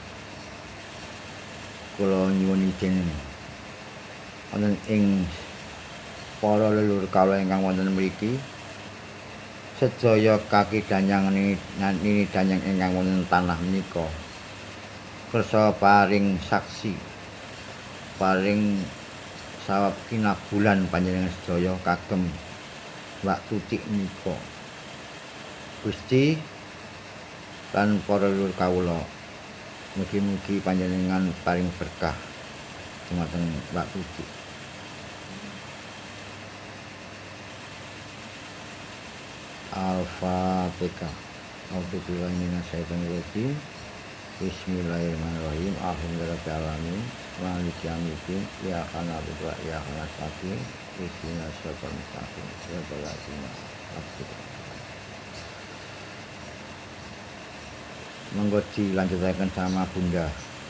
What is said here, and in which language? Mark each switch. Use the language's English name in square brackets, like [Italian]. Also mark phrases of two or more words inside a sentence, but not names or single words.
[Javanese] Kula nyuwun izin wonten ing para leluhur kawula ingkang wonten mriki, sedaya kaki danyang nini danyang ingkang wonten tanah menika, kersa paring saksi, paring sawab kinabulan panjenengan sedaya kagem Mbak Tutik menika. Gusti lan para leluhur kawula, mugi-mugi panjenengan paring berkah dumateng Mbak Tutik. [Arabic] Al-Fatihah. أعوذ بالله من الشيطان الرجيم. بسم الله الرحمن الرحيم. الحمد لله رب العالمين. مالك يوم الدين. إياك نعبد وإياك نستعين. اهدنا الصراط المستقيم. صراط الذين أنعمت عليهم. [Javanese] Monggo dilanjutaken sama Bunda.